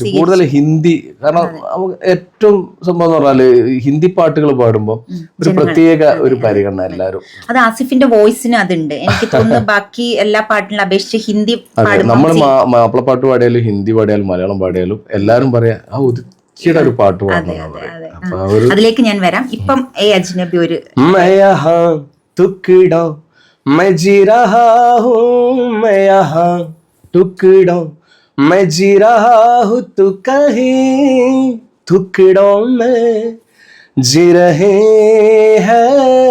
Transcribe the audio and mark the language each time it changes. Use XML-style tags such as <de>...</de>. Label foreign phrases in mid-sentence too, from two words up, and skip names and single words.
<ml>കൂടുതൽ ഹിന്ദി, കാരണം നമുക്ക് ഏറ്റവും സംഭവം എന്ന് പറഞ്ഞാല് ഹിന്ദി പാട്ടുകൾ പാടുമ്പോ ഒരു പ്രത്യേക ഒരു പരിഗണന എല്ലാവരും. അത് ആസിഫിന്റെ വോയിസിന് അതുണ്ട് എനിക്ക് തോന്നുന്നു. ബാക്കി എല്ലാ പാട്ടിനും അപേക്ഷിച്ച് ഹിന്ദി നമ്മൾ മാപ്പിളപ്പാട്ട് പാടിയാലും ഹിന്ദി പാടിയാലും മലയാളം പാടിയാലും എല്ലാരും പറയാ ആ ഉദിച്ചിയുടെ ഒരു പാട്ട് പാടണം. അതിലേക്ക് ഞാൻ വരാം. ഇപ്പം അജ്നബി ഒരു</ml> <hi>टुकड़ों मैं जी रहा हूँ, मैं यहाँ टुकड़ों मैं जी रहा हूँ, तू कहीं टुकड़ों में जी रहे हैं.</hi>